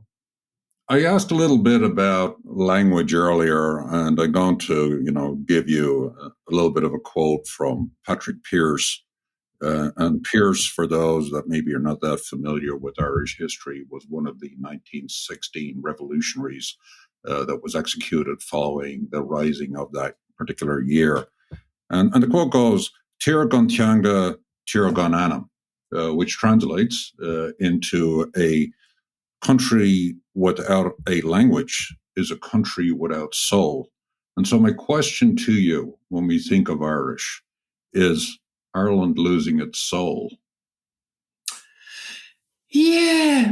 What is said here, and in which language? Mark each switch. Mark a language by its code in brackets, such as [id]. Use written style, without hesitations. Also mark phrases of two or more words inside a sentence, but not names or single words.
[en] I asked a little bit about language earlier, and I'm going to give you a little bit of a quote from Patrick Pearse. And Pearse, for those that maybe are not that familiar with Irish history, was one of the 1916 revolutionaries that was executed following the rising of that particular year. And the quote goes, [ga] Tír gan teanga, tír gan anam, [en] which translates into a country without a language is a country without soul. And so my question to you when we think of Irish is Ireland losing its soul? Yeah.